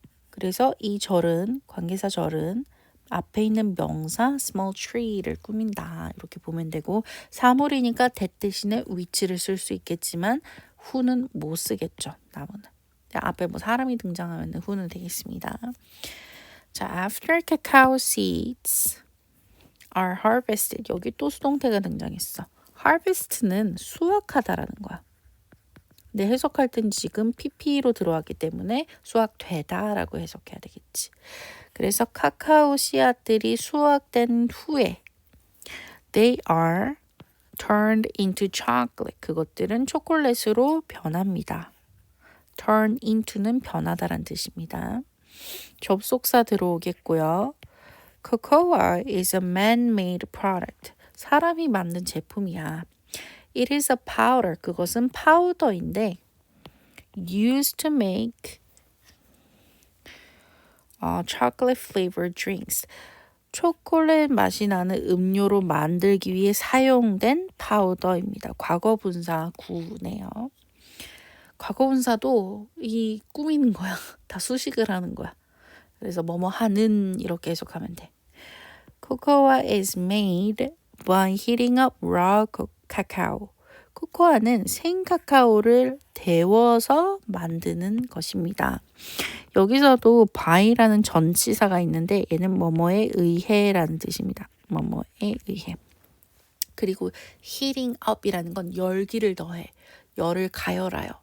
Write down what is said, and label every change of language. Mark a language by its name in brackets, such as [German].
[Korean] 그래서 이 절은 관계사 절은 앞에 있는 명사 small tree를 꾸민다. 이렇게 보면 되고 사물이니까 that 대신에 which를 쓸 수 있겠지만 who는 못 쓰겠죠. 나무는. 앞에 뭐 사람이 등장하면 who는 되겠습니다. [English] 자, after cacao seeds are harvested. [Korean] 여기 또 수동태가 등장했어. harvest는 수확하다라는 거야. 근데 해석할 땐 지금 PP로 들어왔기 때문에 수확되다라고 해석해야 되겠지. 그래서 카카오 씨앗들이 수확된 후에 [English] they are turned into chocolate. [Korean] 그것들은 초콜릿으로 변합니다. turn into는 변하다란 뜻입니다. 접속사 들어오겠고요. [English] Cocoa is a man-made product. [Korean] 사람이 만든 제품이야. [English] It is a powder. [Korean] 그것은 파우더인데 [English] used to make chocolate flavored drinks. [Korean] 초콜릿 맛이 나는 음료로 만들기 위해 사용된 파우더입니다. 과거분사 구네요. 과거분사도 이 꾸미는 거야. 다 수식을 하는 거야. 그래서 뭐뭐 하는 이렇게 해석하면 돼. [English] Cocoa is made by heating up raw cacao. [Korean] 코코아는 생 카카오를 데워서 만드는 것입니다. 여기서도 by라는 전치사가 있는데 얘는 뭐뭐에 의해라는 뜻입니다. 뭐뭐에 의해. 그리고 heating up이라는 건 열기를 더해. 열을 가열하여.